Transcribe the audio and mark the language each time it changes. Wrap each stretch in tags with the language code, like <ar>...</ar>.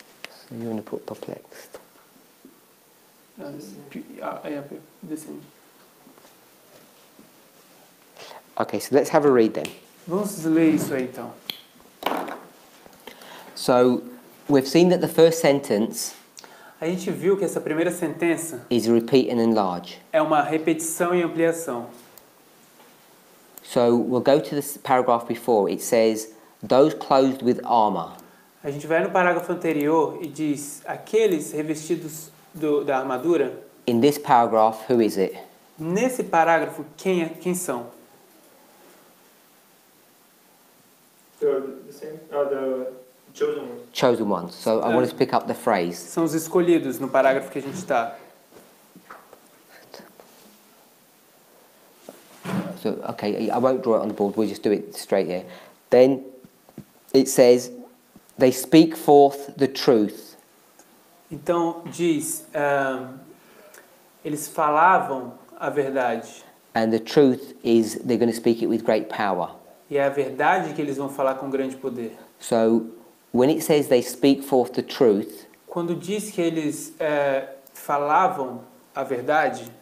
<en>So you want to put perplexed. The same. Okay, so let's have a read then.</en> <pt>Vamos ler isso aí então.</pt> <en>So we've seen that the first sentence</en> <pt>A gente viu que essa primeira sentença</pt> <en>is repeat and enlarge.</en> <pt>é uma repetição e ampliação.</pt> <en>So we'll go to this paragraph before. It says, those clothed with armor.</en> <pt>A gente vai no parágrafo anterior e diz aqueles revestidos da armadura.</pt> <en>In this paragraph, who is it?</en> <pt>Nesse parágrafo, quem são?</pt> <en>The same. The chosen ones. Chosen ones. So I want us to pick up the phrase.</en> <pt>São os escolhidos no parágrafo que a gente está.</pt> <en>So, okay, I won't draw it on the board, we'll just do it straight here. Then it says, they speak forth the truth.</en> <pt>Então diz, eles falavam a verdade.</pt> <en>And the truth is they're going to speak it with great power.</en> <pt>E é a verdade que eles vão falar com grande poder.</pt> <en>So when it says they speak forth the truth,</en> <pt>Quando diz que eles falavam a verdade,</pt>